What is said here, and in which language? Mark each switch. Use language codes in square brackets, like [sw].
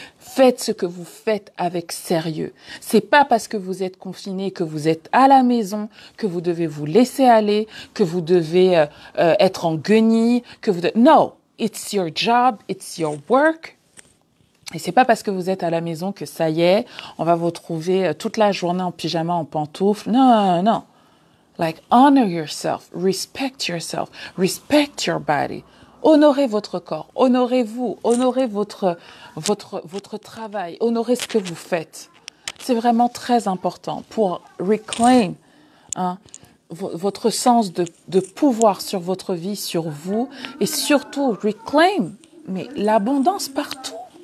[fr] Faites ce que vous faites avec sérieux. C'est pas parce que vous êtes confiné, que vous êtes à la maison, que vous devez vous laisser aller, que vous devez être en guenille, [en] No, it's your job, it's your work. [fr] Et c'est pas parce que vous êtes à la maison que ça y est, on va vous trouver toute la journée en pyjama, en pantoufles. Non. [en] Like, honor yourself, respect your body. [fr] Honorez votre corps, honorez-vous, honorez votre travail, honorez ce que vous faites. C'est vraiment très important pour reclaim votre sens de pouvoir sur votre vie, sur vous, et surtout reclaim, mais l'abondance partout.